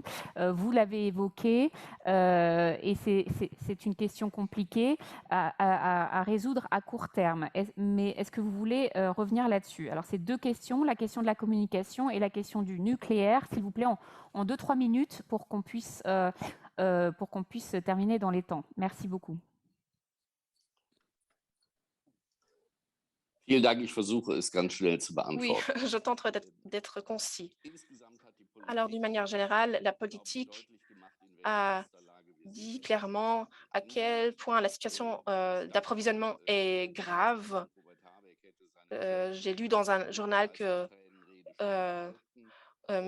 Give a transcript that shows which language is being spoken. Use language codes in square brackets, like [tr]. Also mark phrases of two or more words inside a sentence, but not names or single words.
[fr] Vous l'avez évoqué, et c'est une question compliquée à résoudre à court terme. Mais est-ce que vous voulez revenir là-dessus? Alors, c'est deux questions, la question de la communication et la question du nucléaire. S'il vous plaît, en 2-3 minutes pour qu'on puisse terminer dans les temps. Merci beaucoup. [de] Vielen Dank, ich versuche es ganz schnell zu [fr] Oui, [de] beantworten. [fr] je tenterai d'être concis. Alors, d'une manière générale, la politique a dit clairement à quel point la situation d'approvisionnement est grave. J'ai lu dans un journal que M.